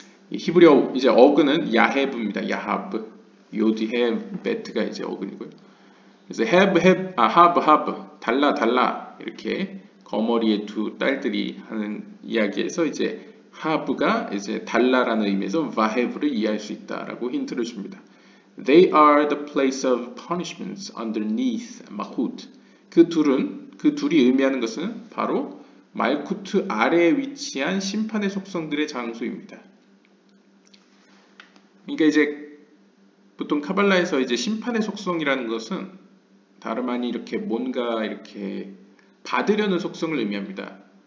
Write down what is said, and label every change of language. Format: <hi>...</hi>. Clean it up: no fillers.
<ko>이 히브리어 이제 어근은 야헤브입니다. 야하브, 요드헤, 베트가 이제 어근이고요. 그래서 have, 달라 이렇게 거머리의 두 딸들이 하는 이야기에서 이제 하브가 이제 달라라는 의미에서 Vahev를 이해할 수 있다라고 힌트를 줍니다.</ko> <en>They are the place of punishments underneath Malkut.</en> <ko>그 둘이 의미하는 것은 바로 말쿠트 아래에 위치한 심판의 속성들의 장소입니다. 그러니까 이제 보통 카발라에서 이제 심판의 속성이라는 것은 다름 아닌 이렇게 뭔가 이렇게 받으려는 속성을 의미합니다.</ko>